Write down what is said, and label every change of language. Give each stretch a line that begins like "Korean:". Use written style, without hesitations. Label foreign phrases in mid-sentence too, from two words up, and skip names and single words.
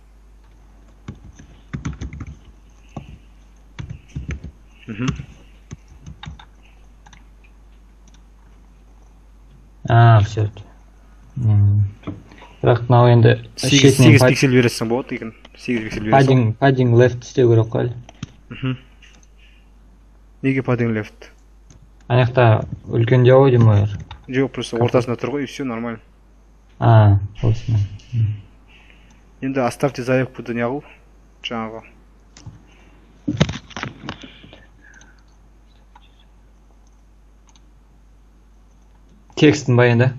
Kazakh: Все. Бірақ мынау енді 8 пиксель бересің болады екен. 8 пиксель бересің.
English: Padding left
Kazakh: істеу керек қой әлі. Неге
English: padding left?
Kazakh: Аяқта үлкендеу ғой деймін ойыр. Жоқ, просто ортасында тұр ғой,
Russian: и все нормально.
Kazakh: Болсын. Енді
Russian: оставьте заявкуды
Kazakh: не қыл, жаңағы. Текстін ба енді?